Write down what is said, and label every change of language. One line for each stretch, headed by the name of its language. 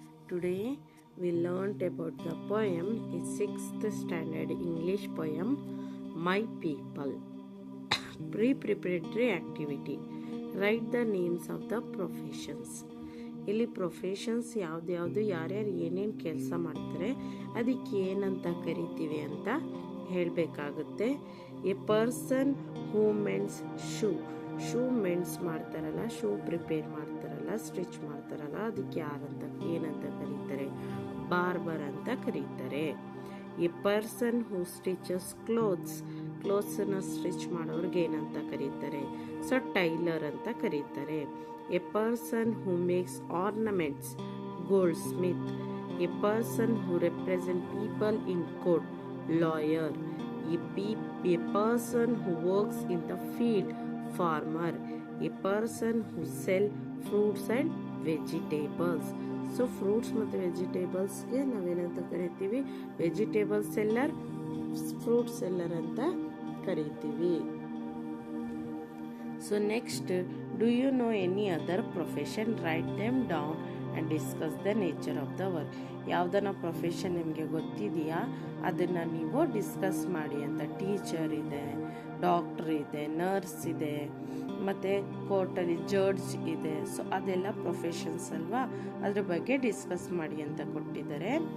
English: Today we learned about the poem, a 6th standard English poem, My People. Pre-preparatory activity. Write the names of the professions.
Kannada: ಇಲ್ಲಿ professions ಯಾವ್ದು ಯಾರ್ಯಾರು ಏನೇನು ಕೆಲಸ ಮಾಡ್ತಾರೆ ಅದಕ್ಕೆ ಏನಂತ ಕರಿತೀವಿ ಅಂತ ಹೇಳಬೇಕಾಗುತ್ತೆ.
English: a person who mends shoe
Kannada: ಮೆಂಡ್ಸ್ ಮಾಡ್ತಾರಲ್ಲ, ಶೂ ಪ್ರಿಪೇರ್ ಮಾಡ್ತಾರಲ್ಲ, ಸ್ಟಿಚ್ ಮಾಡ್ತಾರಲ್ಲ, ಅದಕ್ಕೆ ಏನಂತ ಕರೀತಾರೆ? ಬಾರ್ಬರ್ ಅಂತ ಕರೀತಾರೆ.
English: a person who stitches ಕ್ಲೋತ್ಸ್ನ
Kannada: stitch ಮಾಡೋರ್ಗೆ ಏನಂತ ಕರೀತಾರೆ?
English: so
Kannada: ಟೈಲರ್ ಅಂತ ಕರೀತಾರೆ.
English: A person who makes ornaments, goldsmith. A person who represent people in court, lawyer. A person who works in the field, farmer. A person who sell fruits and vegetables.
Kannada: So fruits ಮತ್ತು ವೆಜಿಟೇಬಲ್ಸ್ಗೆ ನಾವೇನಂತ ಕರಿತೀವಿ? Vegetable seller, fruit seller ಅಂತ ಕರಿತೀವಿ.
English: So next, do you know any other profession? Write them down and discuss the nature of the work.
Kannada: ಯಾವುದನ್ನ profession ನಿಮಗೆ ಗೊತ್ತಿದೆಯಾ ಅದನ್ನು ನೀವು ಡಿಸ್ಕಸ್ ಮಾಡಿ ಅಂತ. ಟೀಚರ್ ಇದೆ, ಡಾಕ್ಟರ್ ಇದೆ, ನರ್ಸ್ ಇದೆ, ಮತ್ತು ಕೋರ್ಟಲ್ಲಿ ಜಡ್ಜ್ ಇದೆ. ಸೊ ಅದೆಲ್ಲ ಪ್ರೊಫೆಷನ್ಸ್ ಅಲ್ವಾ, ಅದ್ರ ಬಗ್ಗೆ ಡಿಸ್ಕಸ್ ಮಾಡಿ ಅಂತ ಕೊಟ್ಟಿದ್ದಾರೆ.